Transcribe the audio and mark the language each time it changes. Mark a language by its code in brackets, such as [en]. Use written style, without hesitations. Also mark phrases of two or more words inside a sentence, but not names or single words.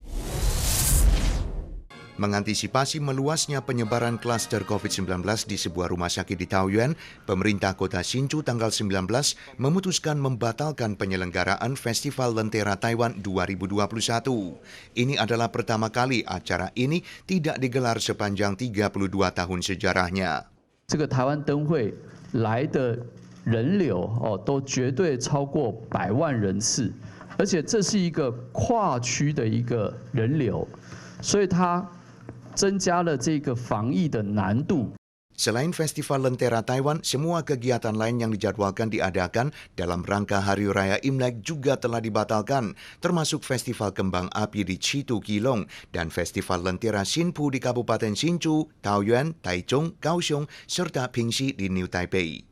[id] Mengantisipasi meluasnya penyebaran klaster COVID-19 di sebuah rumah sakit di Taoyuan, pemerintah kota Hsinchu tanggal 19 memutuskan membatalkan penyelenggaraan Festival Lentera Taiwan 2021. Ini adalah pertama kali acara ini tidak digelar sepanjang 32 tahun sejarahnya. [zh] 这个台湾灯会来的人流都绝对超过100万人次，而且这是一个跨区的一个人流，所以它 增加了这个防疫的难度。 [id] Selain Festival Lentera Taiwan, semua kegiatan lain yang dijadwalkan diadakan dalam rangka Hari Raya Imlek juga telah dibatalkan, termasuk Festival Kembang Api di Chitu Keelung dan Festival Lentera Hsinpu di Kabupaten Hsinchu, Taoyuan, Taichung, Kaohsiung, serta Pingxi di New Taipei.